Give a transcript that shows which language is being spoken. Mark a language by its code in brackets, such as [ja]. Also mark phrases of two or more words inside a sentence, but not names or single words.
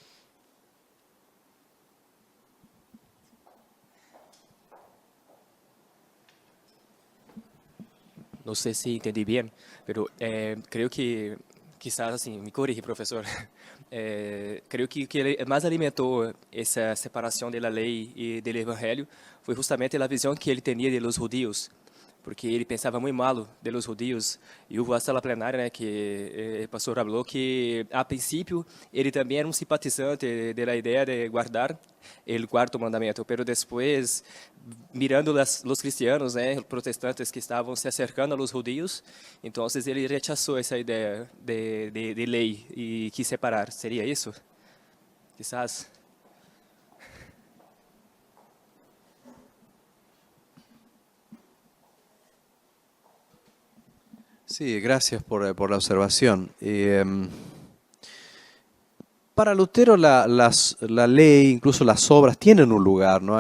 [es] No sé si entendí bien, pero creo que, quizás así, me corrige, profesor, creo que [pt] ele mais alimentou essa separação da lei e do evangelho foi justamente a visão que ele tinha [es] de los judíos, [pt] porque ele pensava muito mal [es] de los judíos, [pt] e houve a sala plenária, né, que o pastor falou que, a princípio, ele também era um simpatizante da ideia de guardar o quarto mandamento, pero depois, mirando os cristianos, né, protestantes que estavam se acercando [es] a los judíos, [pt] então ele rechaçou essa ideia de lei e quis separar. Seria isso? [es] Quizás. Sí, gracias por la observación. Para Lutero la ley, incluso las obras, tienen un lugar, ¿no?